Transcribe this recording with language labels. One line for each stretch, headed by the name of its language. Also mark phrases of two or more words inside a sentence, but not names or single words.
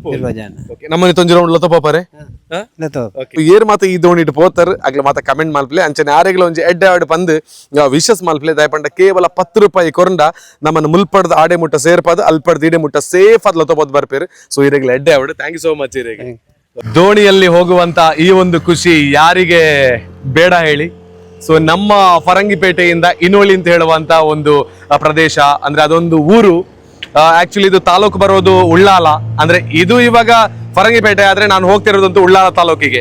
Kannada: 20 ಜನ
Tulu: ನಮ್ಮನೆ ತೊಂಜಿ ರೌಂಡ್ ಲತ ಪೋಪಾರೆ ಏರ್ ಮಾತ ಈ ದೋಣಿ ಇಟ್ಟು ಪೋತಾರ ಆಗ್ಲ ಮಾತ ಕಮೆಂಟ್ ಮಲ್ಪ್ಲೆ ಅಂಚನೆ ಆರೆಗ್ಲ ಒಂಜಿ ಎಡ್ಡೆ ಪಂದು ವಿಶಸ್ ಮಲ್ಪ್ಲೆ ದಯಪಂಡ ಕೇವಲ 10 ರೂಪಾಯಿ ಕೊರಂಡ ನಮ್ಮನ್ನು ಮುಲ್ಪಡ್ದ ಆಡೆ ಮುಟ್ಟ ಸೇರ್ಪದ ಅಲ್ಪಡ್ದ ಇಡೆ ಮುಟ್ಟ ಸೇಫ್ ಅದ್ ಲತ ಪೋದ್ ಬರ್ಪೇರು ಸೊ ಇರೆಗ್ಲ ಎಡ್ಡೆ ಆವಡು
English: thank you so much
Tulu: ಇರೆಗೆ
Kannada: ದೋಣಿಯಲ್ಲಿ ಹೋಗುವಂತ ಈ ಒಂದು ಖುಷಿ ಯಾರಿಗೆ ಬೇಡ ಹೇಳಿ. ಸೊ ನಮ್ಮ ಫರಂಗಿಪೇಟೆಯಿಂದ ಇನೋಳಿ ಅಂತ ಹೇಳುವಂತ ಒಂದು ಪ್ರದೇಶ ಅಂದ್ರೆ ಅದೊಂದು ಊರು. ಆಕ್ಚುಲಿ ಇದು ತಾಲೂಕು ಬರೋದು ಉಳ್ಳಾಲ, ಅಂದ್ರೆ ಇದು ಇವಾಗ ಫರಂಗಿಪೇಟೆ ಆದ್ರೆ ನಾನು ಹೋಗ್ತಿರೋದಂತೂ ಉಳ್ಳಾಲ ತಾಲೂಕಿಗೆ.